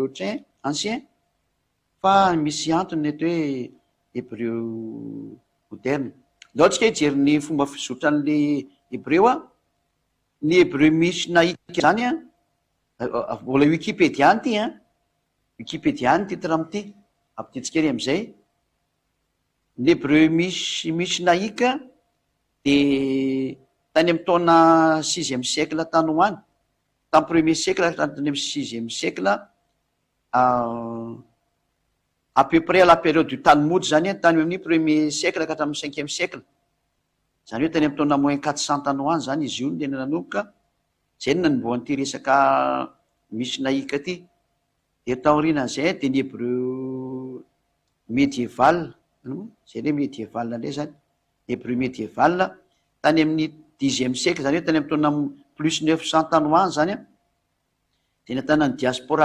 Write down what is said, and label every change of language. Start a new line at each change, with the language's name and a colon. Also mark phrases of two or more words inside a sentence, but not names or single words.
French: train ancien
Malagasy: fa misy antony eto hoe
French: hébreu moderne
Malagasy: laotsika hijery ny fomba fizotran'
French: le hébreu
Malagasy: a ny hébreu misy naika zany a mbola Wikipédia any ty a Wikipédia ny titre amity ampititsika ery amizay ny hébreu misy naika de tany amy taona
French: 6e siècle
Malagasy: tany ho any tamy
French: premier siècle
Malagasy: tany amy
French: 6e siècle à peu près à la période du Talmud
Malagasy: zany tany amin'ny
French: premier siècle
Malagasy: ka hatramin'ny
French: 5e siècle
Malagasy: zany hoe tany amy taona moins 400 tany ho any zany izy io tena nanomboka zay no nanomboany ty resaka misy naika ty de taorianan'izay de ny
French: hébreu médiéval
Malagasy: zay
French: le médiéval
Malagasy: ndray zany
French: hébreu médiéval
Malagasy: tany amin'ny
French: 10e siècle
Malagasy: zany hoe tany amy taona plus 900 tany ho any zany a tena tanany diaspora